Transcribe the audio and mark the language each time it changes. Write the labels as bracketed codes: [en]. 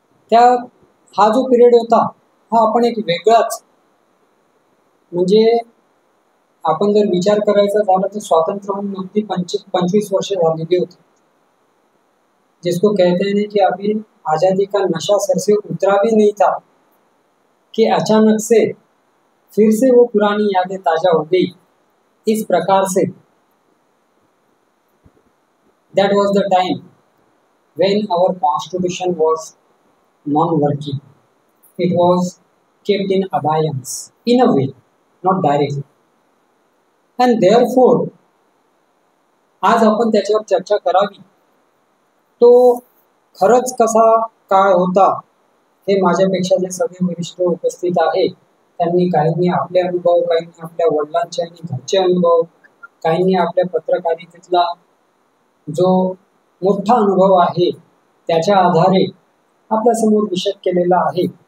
[mr] त्या हा जो पिरियड होता हा आपण एक वेगळाच, म्हणजे आपण जर विचार करायचा झाला तर स्वातंत्र्य होऊन अगदी 25 वर्ष झालेली होती, [hi] जिसको कहते हैं कि अभी आज़ादी का नशा सर से उतरा भी नहीं था कि अचानक से फिर से वो पुरानी यादें ताजा हो गई। इस प्रकार से [en] that was the time when our constitution was non-working. It was kept in abeyance in a way, not directly, and therefore [mr] आज आपण त्याच्यावर चर्चा करावी। तो खरंच कसा काळ होता हे माझ्यापेक्षा जे सगळे वरिष्ठ उपस्थित आहे त्यांनी, काहींनी आपले अनुभव, काहींनी आपल्या वडिलांचे आणि घरचे अनुभव, काहींनी आपल्या पत्रकारितेतला जो मोठा अनुभव आहे त्याच्या आधारे आपल्या समोर विशद केलेला आहे।